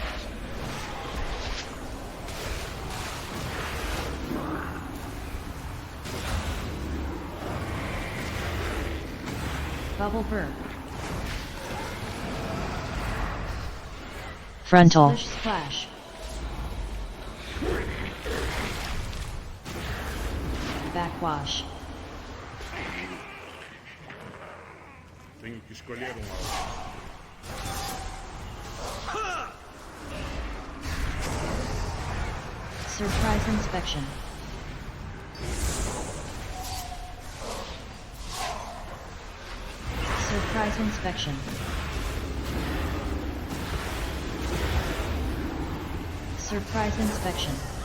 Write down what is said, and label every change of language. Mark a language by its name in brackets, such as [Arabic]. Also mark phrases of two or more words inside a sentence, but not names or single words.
[English] Bubble burst. Frontal. Splish splash. Backwash. [Portuguese] Tenho que escolher alvo. [English] Surprise inspection. Surprise inspection. Surprise inspection.